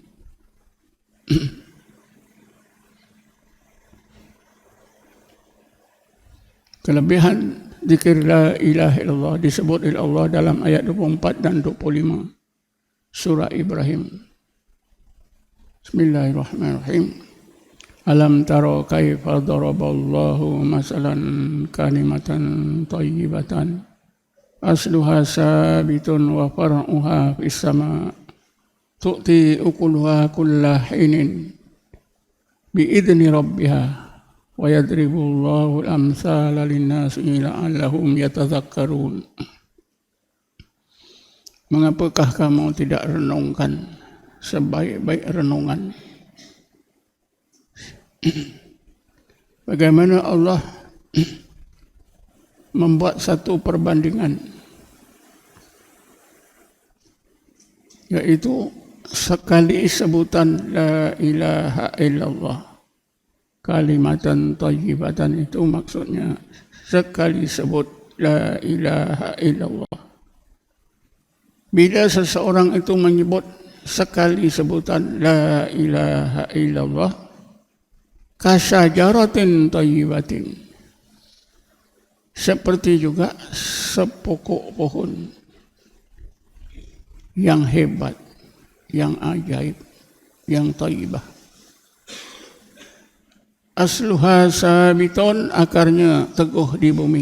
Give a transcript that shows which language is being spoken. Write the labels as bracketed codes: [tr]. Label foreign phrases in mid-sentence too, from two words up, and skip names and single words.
[ms] Kelebihan zikir [ar] لا إله إلا الله [ms] disebut oleh Allah dalam ayat 24 dan 25 surah Ibrahim. [ar] Bismillahirrahmanirrahim. ألم تر كيف ضرب الله مثلا كلمة طيبة أصلها ثابت وفرعها في السماء تؤتي أكلها كل حين بإذن ربها ويضرب الله الأمثال للناس لعلهم يتذكرون. [ms] Mengapakah kamu tidak renungkan sebaik-baik renungan bagaimana Allah membuat satu perbandingan, yaitu sekali sebutan [ar] لا إله إلا الله, كلمة طيبة, [ms] itu maksudnya sekali sebut [ar] لا إله إلا الله. [ms] Bila seseorang itu menyebut sekali sebutan [ar] لا إله إلا الله, كشجرة طيبة, [ms] seperti juga sepokok pohon yang hebat, yang ajaib, yang thayyibah. [ar] أصلها ثابت, [ms] akarnya teguh di bumi.